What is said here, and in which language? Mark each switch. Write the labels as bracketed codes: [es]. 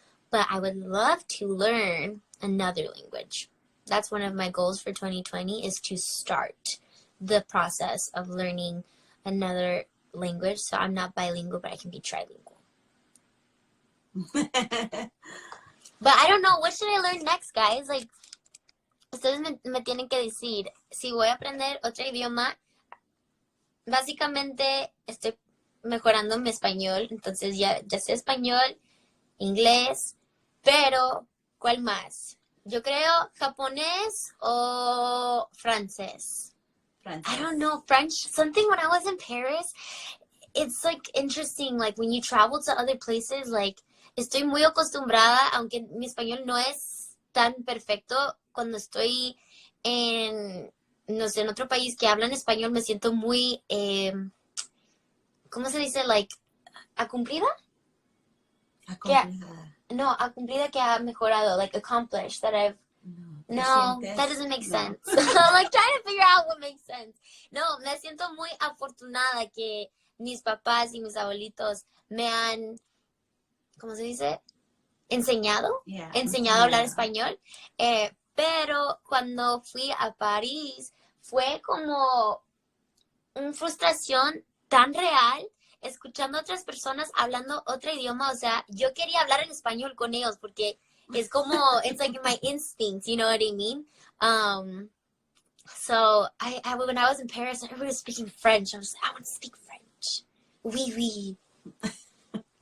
[en] But I would love to learn another language. That's one of my goals for 2020 is to start the process of learning another language. So I'm not bilingual, but I can be trilingual. But I don't know. What should I learn next, guys? [es] Like, ustedes me tienen que decir, si voy a aprender otro idioma, básicamente estoy mejorando mi español. Entonces ya sé español, inglés, pero ¿cuál más? Yo creo japonés o francés. [en] I don't know, French. Something when I was in Paris, it's like interesting, like when you travel to other places, like [es] estoy muy acostumbrada, aunque mi español no es tan perfecto, cuando estoy en, no sé, en otro país que hablan español, me siento muy, ¿cómo se dice? Like, ¿acumplida? No, acumplida que ha mejorado, [en] like accomplished, that I've No, that doesn't make sense. I'm like trying to figure out what makes sense. [es] No, me siento muy afortunada que mis papás y mis abuelitos me han, ¿cómo se dice? Enseñado. [en] Yeah. [es] Enseñado a hablar español. Pero cuando fui a París fue como una frustración tan real escuchando a otras personas hablando otro idioma. O sea, yo quería hablar en español con ellos porque es como, [en] it's like my instinct, you know what I mean? So I when I was in Paris, everybody was speaking French. I was like, I want to speak French. [fr] Oui, oui.